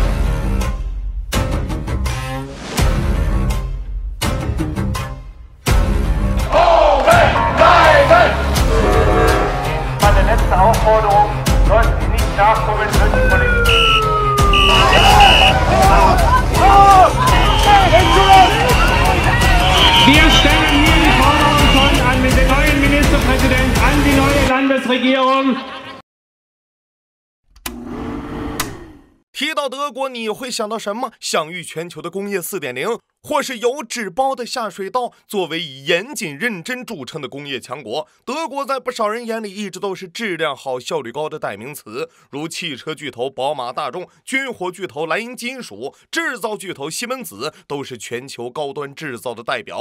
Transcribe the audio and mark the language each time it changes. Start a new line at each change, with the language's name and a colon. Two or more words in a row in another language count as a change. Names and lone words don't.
German: Meine letzte Aufforderung, sollten Sie nicht nachkommen, wird die Polizei. Wir stellen hier die Forderung schon an den neuen Ministerpräsidenten, an die neue Landesregierung.
Chinese: 提到德国，你会想到什么？享誉全球的工业4.0，或是有纸包的下水道？作为以严谨认真著称的工业强国，德国在不少人眼里一直都是质量好、效率高的代名词，如汽车巨头宝马、大众、军火巨头莱茵金属、制造巨头西门子，都是全球高端制造的代表。